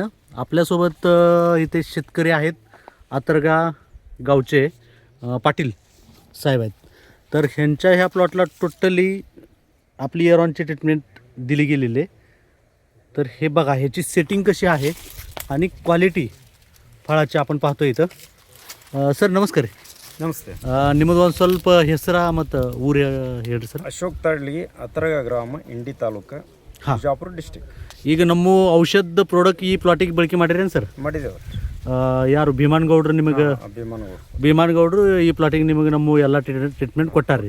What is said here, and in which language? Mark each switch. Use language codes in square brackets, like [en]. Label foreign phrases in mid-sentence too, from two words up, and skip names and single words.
[mr] आपल्यासोबत इथे शेतकरी आहेत, अथरगा गावचे पाटील साहेब आहेत. तर ह्यांच्या ह्या प्लॉटला टोटली आपली एरॉनची ट्रीटमेंट दिली गेलेली आहे. तर हे बघा ह्याची सेटिंग कशी आहे आणि क्वालिटी फळाची आपण पाहतो इथं. [kn] ಸರ್ ನಮಸ್ಕಾರ ರೀ. ನಮಸ್ತೆ. ನಿಮ್ಮದು ಒಂದು ಸ್ವಲ್ಪ ಹೆಸರು ಮತ್ತು ಊರು ಹೇಳ್ರಿ ಸರ್. ಅಶೋಕ್ ತಳ್ಳಿ ಅತರಗ ಗ್ರಾಮ ಇಂಡಿ ತಾಲೂಕು ಬಿಜಾಪುರ ಡಿಸ್ಟಿಕ್. ಈಗ ನಮ್ಮ ಔಷಧ ಪ್ರಾಡಕ್ಟ್ ಈ ಪ್ಲಾಟಿಗೆ ಬಳಕೆ ಮಾಡಿರೇನು ಸರ್? ಮಾಡಿದ್ದೇವೆ. ಯಾರು ಭೀಮನಗೌಡರು ನಿಮಗೆ? ಭೀಮನಗೌಡರು ಈ ಪ್ಲಾಟಿಗೆ ನಿಮಗೆ ನಮ್ಮ ಎಲ್ಲ ಟ್ರೀಟ್ಮೆಂಟ್ ಕೊಟ್ಟಾರ್ರಿ.